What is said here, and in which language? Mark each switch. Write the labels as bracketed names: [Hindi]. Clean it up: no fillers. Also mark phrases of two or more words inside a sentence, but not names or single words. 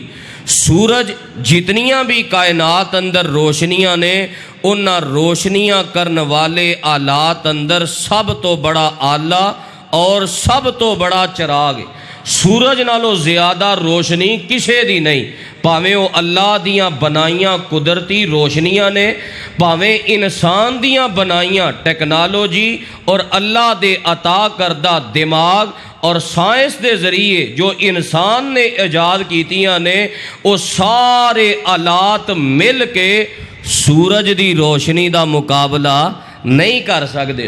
[Punjabi] سورج جتنیاں بھی کائنات اندر روشنیاں نے، انہاں روشنیاں کرنے والے آلات اندر سب تو بڑا آلہ اور سب تو بڑا چراغ ہے۔ سورج نالوں زیادہ روشنی کسے دی نہیں، پاویں وہ اللہ دیاں بنائیاں قدرتی روشنیاں نے، پاویں انسان دیاں بنائیاں ٹیکنالوجی اور اللہ دے عطا کردہ دماغ اور سائنس دے ذریعے جو انسان نے ایجاد کیتیاں نے، وہ سارے آلات مل کے سورج دی روشنی دا مقابلہ نہیں کر سکتے۔